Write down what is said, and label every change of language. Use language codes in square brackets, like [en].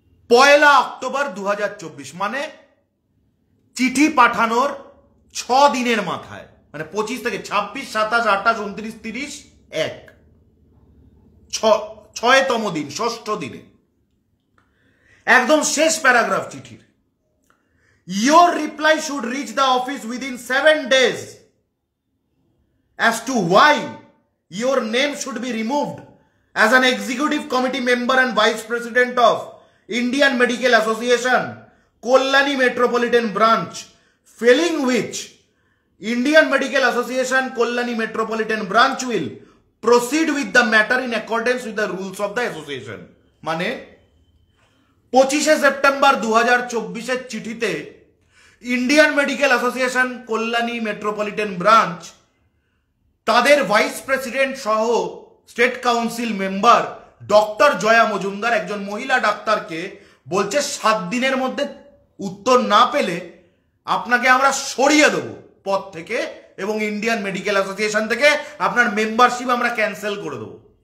[bn] 1 October 2024, মানে চিঠি পাঠানোর 6 দিনের মাথায়, মানে 25 থেকে 26, 27, 28, 29, 30, 1, 6তম দিন, 6ষ্ঠ দিনে। একদম শেষ প্যারাগ্রাফ চিঠির। [en] Your reply should reach the office within 7 days as to why your name should be removed as an executive committee member and vice president of Indian Medical Association, Kollani Metropolitan Branch, failing which Indian Medical Association, Kollani Metropolitan Branch will proceed with the matter in accordance with the rules of the association. [bn] মানে 25শে September 2024 চিঠিতে Indian medical association Kalyani metropolitan branch তাদের vice president সহ state council member doctor Jaya Majumdar, একজন মহিলা ডাক্তারকে বলছে 7 দিনের মধ্যে উত্তর না পেলে আপনাকে আমরা সরিয়ে দেবো পদ থেকে এবং ইন্ডিয়ান মেডিকেল অ্যাসোসিয়েশন থেকে আপনার মেম্বারশিপ আমরা ক্যান্সেল করে দেবো।